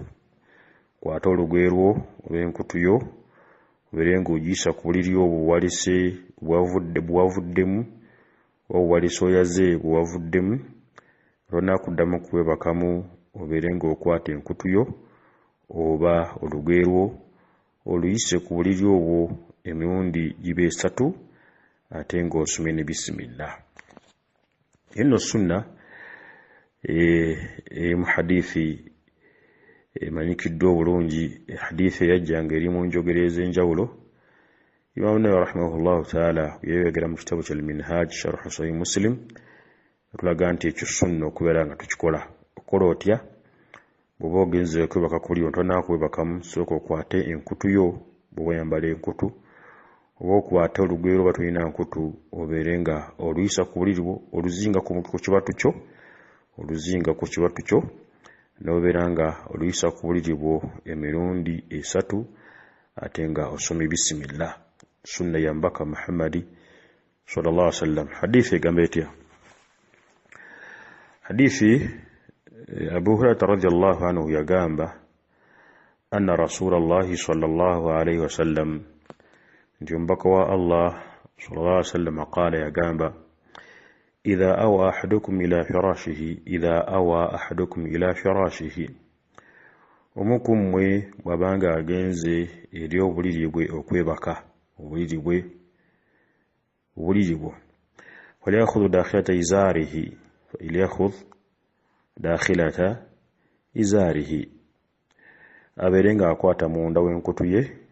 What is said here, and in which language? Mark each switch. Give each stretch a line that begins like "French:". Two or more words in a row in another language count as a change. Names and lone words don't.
Ganda: Kwata olugoye lwo oba enkutu yo obeere nga ogiyisa ku buliri obwo bwalese bwavuddemu oba bwalese oyaze bwavuddemu, tonnakuddamu kwebakamu, obeere nga okwata enkutu yo oba olugoye lwo oluyise ku buliri obwo emirundi gibe 3 ate ng'osomye ne bisimillah. Eno sunna mu hadithi emanyikiddwa obulungi, hadithi eyajjanga eri mu njogera ez'enjawulo. Imam Nawawi
Arabic: رحمه الله تعالى
Ganda: yayogera mu kitabu kya al-Minhaj sharh Sahih Muslim tulaga nti ekyo sunna okubeera nga tukikola. Okola otya? Bw'oba ogenze okwebaka ku buliri tonnakwebakamu, sooka okwate enkutu yo bw'oba oyambala enkutu, oba okwate olugoye lwo oba tolina nkutu, obeere nga oluyisa ku buliri bwo oluzinga ku kibatu kyo, oluzinga ku kibatu kyo, n'obeera nga oluyisa ku buliri bwo emirundi 3 ate nga osoma bisimillah. Sunna ya mbaka Muhammadi
Arabic: صلى الله عليه وسلم.
Ganda: Hadithi egamba etya? Hadithi Abu Hurairah
Arabic: رضي الله عنه
Ganda: yagamba
Arabic: أن رسول الله صلى الله عليه وسلم,
Ganda: nti mbaka wa Allah
Arabic: صلى الله عليه وسلم قال
Ganda: yagamba
Arabic: إذا أوى أحدكم إلى فراشه,
Ganda: omukumwe bwabanga agenze eri obuliri bwe okwebaka obuliri bwo
Arabic: فليأخذ داخلة إزاره,
Ganda: abeere nga akwata munda w'enkutu ye.